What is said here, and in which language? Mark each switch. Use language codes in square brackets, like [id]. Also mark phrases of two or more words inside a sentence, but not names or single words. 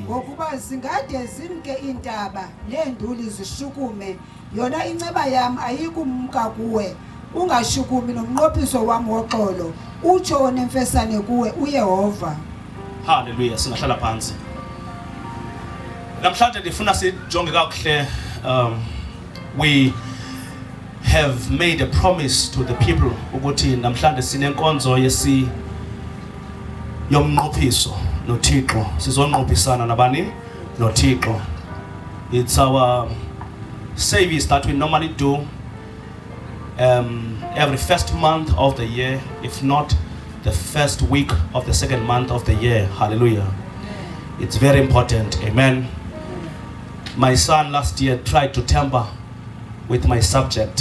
[xh] Ngokuba zingade zimke intaba neenduli zishukume, yona inceba yam ayikumka kuwe, ungashukumi nomnqophiso wam woxolo, utsho onemfesane kuwe uYehova. [zu] Hallelujah. Singahlala phansi. [xh] Namhlanje ndifuna sijonge kakuhle. [en] We have made a promise to the people [xh] ukuthi namhlanje sinenkonzo yomnqophiso noThixo. Sizonqophisana nabani? NoThixo. [en] It's our service that we normally do every first month of the year, if not the first week of the second month of the year. Hallelujah. It's very important. Amen. My son last year tried to tamper with my subject.